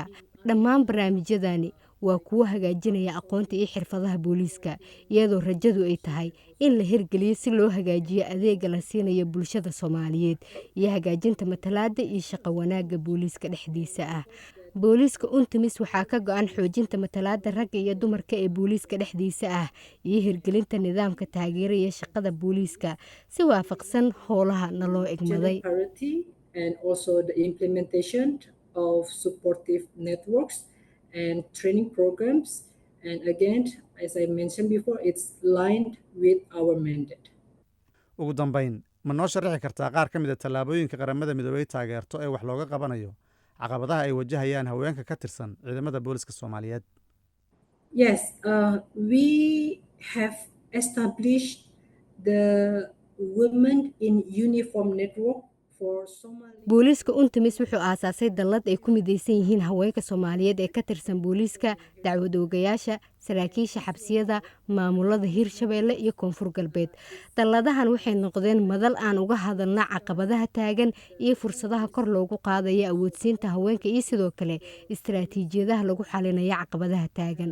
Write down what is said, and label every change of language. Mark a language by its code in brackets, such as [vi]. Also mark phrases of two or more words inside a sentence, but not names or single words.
[so] dhammaan barnaamijyadani waa kuwo hagaajinaya aqoonta iyo xirfadaha booliiska, iyadoo rajadu ay tahay in la hirgeliyo si loo hagaajiyo adeega la siinayo bulshada Soomaaliyeed iyo hagaajinta matalaadda iyo shaqo wanaagga booliiska dhexdiisa ah. booliiska UNTMIS waxaa ka go'an xoojinta matalaadda ragga iyo dumarka ee booliiska dhexdiisa ah iyo hirgelinta nidaamka taageeraya shaqada booliiska si waafaqsan howlaha naloo egmaday. [en] And also the implementation of supportive networks and training programs. And again, as I mentioned before, it's aligned with our mandate. [so] ugu dambayn, ma noo sharaxi kartaa qaar ka mid a tallaabooyinka qaramada midoobay taageerto ee wax looga qabanayo caqabadaha ay wajahayaan haweenka ka tirsan ciidamada booliska Soomaaliyeed? [en] Yes, we have established the Women in Uniform Network for Somali. [so] booliiska UNTMIS wuxuu aasaasay dallad ay ku midaysan yihiin haweenka Soomaaliyeed ee ka tirsan booliiska, dacwad oogayaasha, saraakiisha xabsiyada, maamulada Hirshabeelle iyo Koonfur Galbeed. dalladahan waxay noqdeen madal aan uga hadalna caqabadaha taagan iyo fursadaha kor loogu qaadayo awoodsiinta haweenka iyo sidoo kale istiraatiijiyadaha lagu xalinayo caqabadaha taagan.